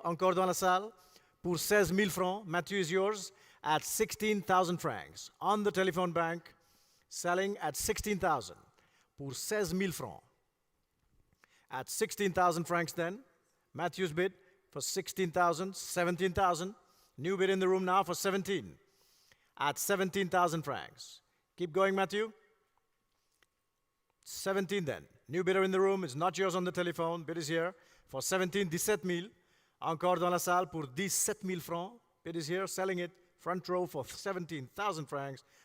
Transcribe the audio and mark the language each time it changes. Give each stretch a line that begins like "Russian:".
French: Encore dans la salle pour 16,000 francs.
English: Matthew is yours at 16,000 francs. On the telephone bank, selling at 16,000 pour 16,000 francs. At 16,000 francs then, Matthew's bid for 16,000, 17,000. New bid in the room now for 17. At 17,000 francs. Keep going, Matthew. 17 then. New bidder in the room. It's not yours on the telephone. Bid is here for 17 000.
French: Encore dans la salle pour 17 000 francs.
English: Bid is here, selling it front row for 17,000 francs.